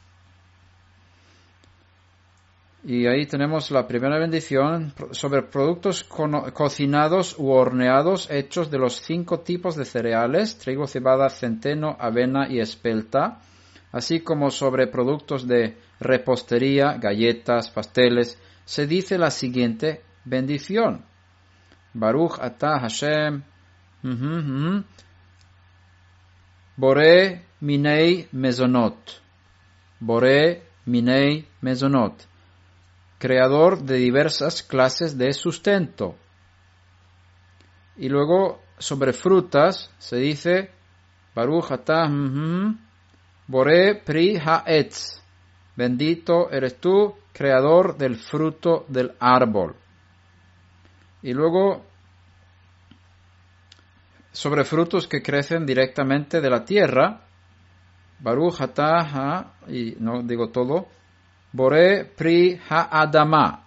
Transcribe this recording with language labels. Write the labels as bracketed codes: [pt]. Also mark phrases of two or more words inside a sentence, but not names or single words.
[es] Y ahí tenemos la primera bendición sobre productos cocinados u horneados hechos de los 5 tipos de cereales, trigo, cebada, centeno, avena y espelta, así como sobre productos de repostería, galletas, pasteles. Se dice la siguiente bendición. [he] ברוך אתה השם בורא מיני מזונות. בורא מיני מזונות. [es] Creador de diversas clases de sustento. Y luego sobre frutas se dice [he] ברוך אתה בורא פרי העץ. [es] Bendito eres tú, creador del fruto del árbol. Y luego sobre frutos que crecen directamente de la tierra, [he] ברוך אתה, [es] y no digo todo, [he] בורא פרי האדמה.